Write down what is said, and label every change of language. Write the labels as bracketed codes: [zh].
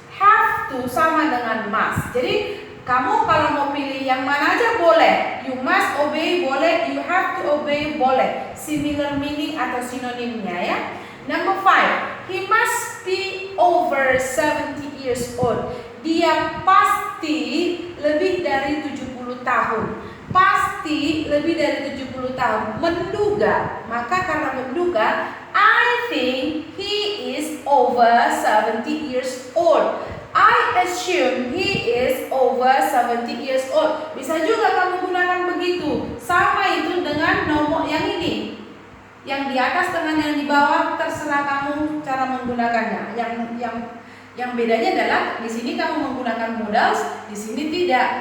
[id] Have to sama dengan must. Jadi kamu kalau mau pilih yang mana aja boleh. [en] You must obey boleh, you have to obey boleh. Similar meaning [id] atau sinonimnya ya. [en] Number 5, he must be over 70 years old. [id] Dia pasti lebih dari 70 tahun. Pasti lebih dari 70 tahun. Menduga, maka karena menduga, [en] I think he is over 70 years old. I assume he is over 70 years old. [id] Bisa juga kamu gunakan begitu. Sama itu dengan nomor yang ini. Yang di atas dengan yang di bawah, terserah kamu cara menggunakannya. Yang bedanya adalah di sini kamu menggunakan modals, di sini tidak.